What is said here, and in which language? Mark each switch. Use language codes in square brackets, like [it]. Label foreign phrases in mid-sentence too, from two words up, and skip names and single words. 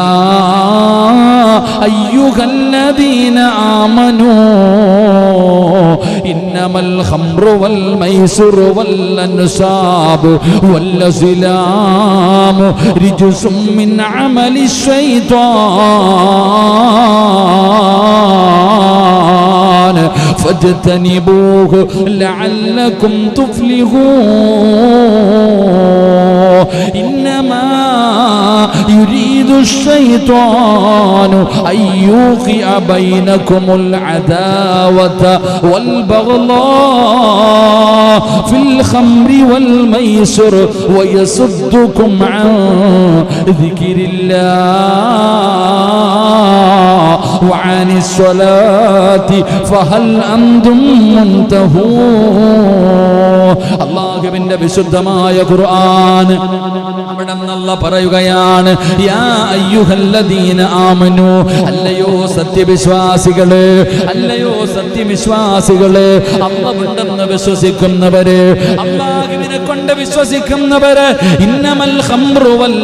[ar] أيها الذين آمنوا إنما الخمر والميسر والأنصاب والأزلام رجس من عمل الشيطان فاجتنبوه لعلكم تفلحون. إنما يريد الشيطان أن يوقع بينكم العداوة والبغضاء في الخمر والميسر ويصدكم عن ذكر الله وعن الصلاة فهل أنتم منتهون. [ml] അല്ലാഹുവിന്റെ വിശുദ്ധമായ ഖുർആൻ അവിടെ അല്ലാഹ് പറയുകയാണ്, [ar] يا أيها الذين آمنوا, [ml] അല്ലയോ സത്യവിശ്വാസികളെ, അല്ലയോ സത്യവിശ്വാസികളെ, അല്ലാഹുണ്ടെന്ന് വിശ്വസിക്കുന്നവരെ, അല്ലാഹുവിനെ കൊണ്ട് വിശ്വസിക്കുന്നവരെ, [ar] إنما الخمر